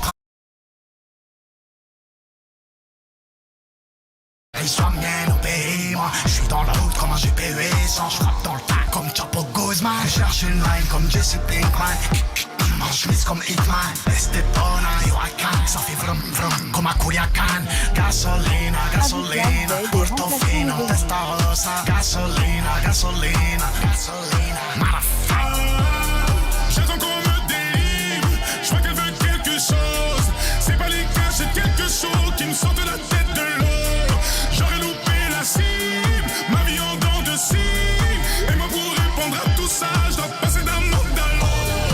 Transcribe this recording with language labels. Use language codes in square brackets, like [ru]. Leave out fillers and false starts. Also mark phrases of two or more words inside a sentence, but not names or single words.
[fr] Sois mienne au pays, moi je suis dans la route comme un GPU sans je frappe dans le tas comme Chapo Guzman. Je cherche une line comme Jesse Pinkman. En chemise comme Hitman. Estepona, Huracan. Ça fait vroom vroom comme à Culiacan. [es] Gasolina, gasolina. Portofino, Testarossa. Gasolina, gasolina, gasolina. [en] Motherfucker. [fr] J'attends qu'on me délivre. Je vois qu'elle veut quelque chose. C'est pas les cas, c'est quelque chose qui me sort de la tête de l'eau. J'aurais loupé la cible, ma vie en dents de scie. Et moi pour répondre à tout ça, je dois passer d'un monde à l'autre.